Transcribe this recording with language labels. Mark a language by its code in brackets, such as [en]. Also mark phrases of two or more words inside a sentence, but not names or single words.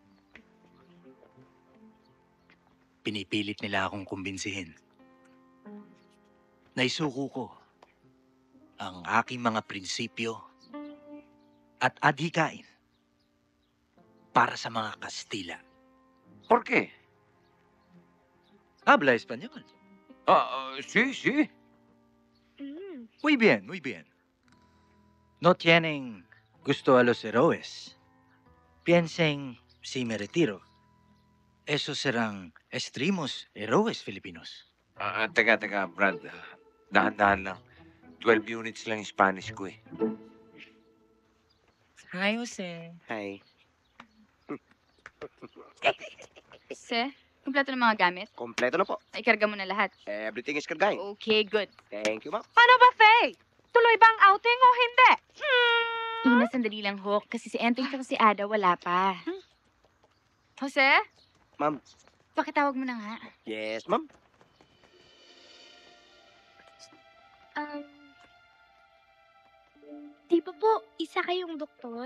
[tl] Pinipilit nila akong kumbinsihin. Naisuko ko ang aking mga prinsipyo at adhikain para sa mga Kastila. [es] ¿Por qué? Habla español. Sí, sí. Muy bien, muy bien. No tienen gusto a los héroes. Piensen, si me retiro, esos serán extremos héroes filipinos. [tl] Teka, Brad. Dahan-dahan lang. 12 units lang yung Spanish ko eh. Hi, Jose. Hi. Jose, kumpleto ng mga gamit? Kompleto na po. Ikarga mo na lahat. [en] Everything is kargahin. Okay, good. Thank you, ma'am. [tl] Paano ba, Faye? Tuloy ba ang outing o hindi? Ina, sandali lang, Hawk. Kasi si Enteng at si Ada wala pa. Jose? Ma'am. Pakitawag mo na nga. [en] Yes, ma'am. [tl] Di ba po, isa kayong doktor?